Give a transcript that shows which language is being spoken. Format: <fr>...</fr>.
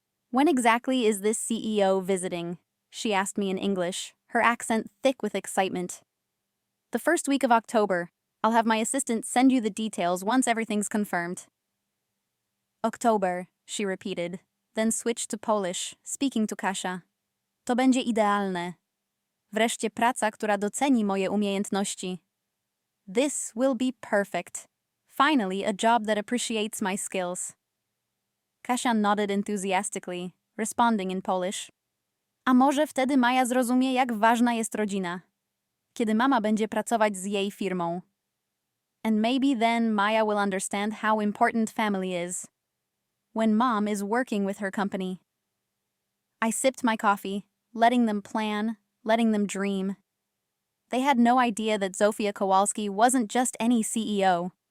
<en>"When exactly is this CEO visiting?" she asked me in English, her accent thick with excitement. "The first week of October. I'll have my assistant send you the details once everything's confirmed." "October," she repeated, then switched to Polish, speaking to Kasia.</en> <pl>"To będzie idealne. Wreszcie praca, która doceni moje umiejętności.</pl> <en>This will be perfect. Finally, a job that appreciates my skills." Kasia nodded enthusiastically, responding in Polish.</en> <pl>"A może wtedy Maja zrozumie, jak ważna jest rodzina, kiedy mama będzie pracować z jej firmą.</pl> <en>And maybe then Maya will understand how important family is, when mom is working with her company." I sipped my coffee, letting them plan, letting them dream. They had no idea that Zofia Kowalski wasn't just any CEO.</en>